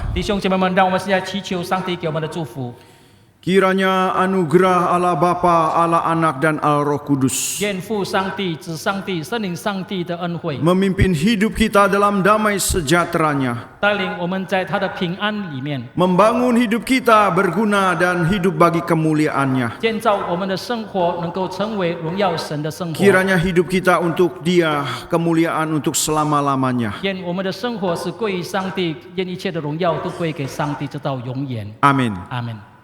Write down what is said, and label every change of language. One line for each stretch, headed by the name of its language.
Chinese: 弟兄姐妹们，让我们现在祈求上帝给我们的祝福。
Indonesian: Kiranya anugerah Allah Bapa, Allah Anak dan Allah Roh Kudus
Chinese: 愿父上帝、子上帝、圣灵上帝的恩惠
Indonesian: memimpin hidup kita dalam damai sejahteranya,
Chinese: 带领我们在他的平安里面，
Indonesian: membangun hidup kita berguna dan hidup bagi kemuliaannya.
Chinese: 建造我们的生活能够成为荣耀神的生活。
Indonesian: Kiranya hidup kita untuk Dia, kemuliaan untuk selama-lamanya.
Chinese: 愿我们的生活是归于上帝，愿一切的荣耀都归给上帝，直到永远。
Indonesian: Amin.
Chinese: 阿门。